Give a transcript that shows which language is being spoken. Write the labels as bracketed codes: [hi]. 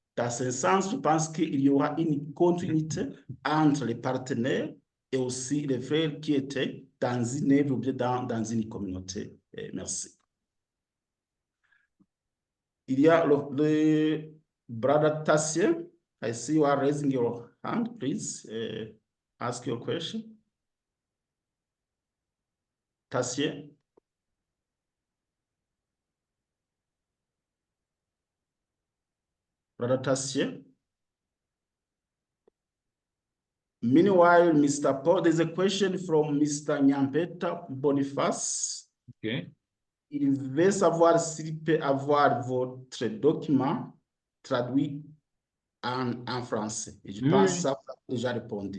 [fr] Dans ce sens, je pense qu'il y aura une continuité entre les partenaires et aussi les frères qui étaient dans une œuvre ou bien dans une communauté. Merci. Il y a le brother Tassien. [en] I see you are raising your hand. Please ask your question. Tassien. Brother Tassien. Meanwhile, Mr. Paul, there's a question from Mr. Nyampeta Boniface. Okay. [fr] Il veut savoir s'il peut avoir votre document traduit en français. Et je pense que ça vous a déjà répondu.